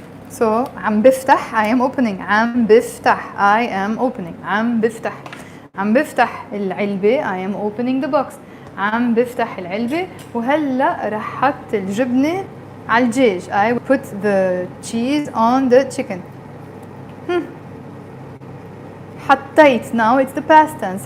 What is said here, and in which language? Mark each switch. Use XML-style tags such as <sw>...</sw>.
<en>So</en> <ar>عم بفتح,</ar> <en>I am opening. عم بفتح, I am opening.</en> <ar>عم بفتح. عم بفتح العلبة,</ar> <en>I am opening the box.</en> <ar>عم بفتح العلبة وهلا راح حط الجبنة على الدجاج.</ar> <en>I will put the cheese on the chicken. حطيت, now it's the past tense.</en>